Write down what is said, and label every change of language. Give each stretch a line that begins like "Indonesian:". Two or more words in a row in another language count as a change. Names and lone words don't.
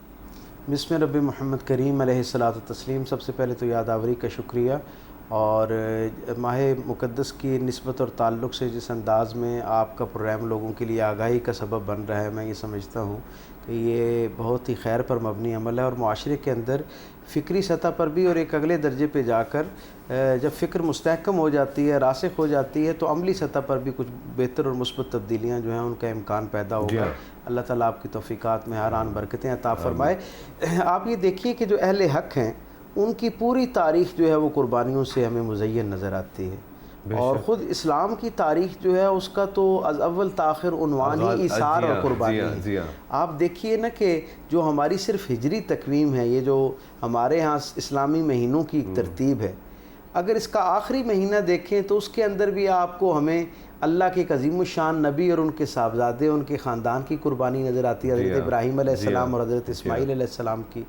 Arabic: بسم رب محمد کریم علیہ الصلاۃ والتسلیم۔
Urdu: سب سے پہلے تو یادآوری کا شکریہ، اور ماہ مقدس کی نسبت اور تعلق سے جس انداز میں آپ کا پروگرام لوگوں کے لیے آگاہی کا سبب بن رہا ہے، میں یہ سمجھتا ہوں کہ یہ بہت ہی خیر پر مبنی عمل ہے، اور معاشرے کے اندر فکری سطح پر بھی اور ایک اگلے درجے پہ جا کر جب فکر مستحکم ہو جاتی ہے، راسخ ہو جاتی ہے، تو عملی سطح پر بھی کچھ بہتر اور مثبت تبدیلیاں جو ہیں ان کا امکان پیدا ہوگا۔ اللہ تعالیٰ آپ کی توفیقات میں ہر آن برکتیں عطا فرمائے۔ آپ یہ دیکھیے کہ جو اہل حق ہیں ان کی پوری تاریخ جو ہے وہ قربانیوں سے ہمیں مزین نظر آتی ہے، اور خود اسلام کی تاریخ جو ہے اس کا تو
Persian: از اول تاخر
Urdu: عنوان ہی ایثار اور قربانی ہے۔ آپ دیکھیے نا کہ جو ہماری صرف ہجری تقویم ہے، یہ جو ہمارے ہاں اسلامی مہینوں کی ایک ترتیب ہے، اگر اس کا آخری مہینہ دیکھیں تو اس کے اندر بھی آپ کو ہمیں اللہ کے ایک عظیم الشان نبی اور ان کے صاحبزادے، ان کے خاندان کی قربانی نظر آتی ہے، حضرت ابراہیم
Arabic: علیہ السلام
Urdu: اور حضرت اسماعیل
Arabic: علیہ السلام
Urdu: کی۔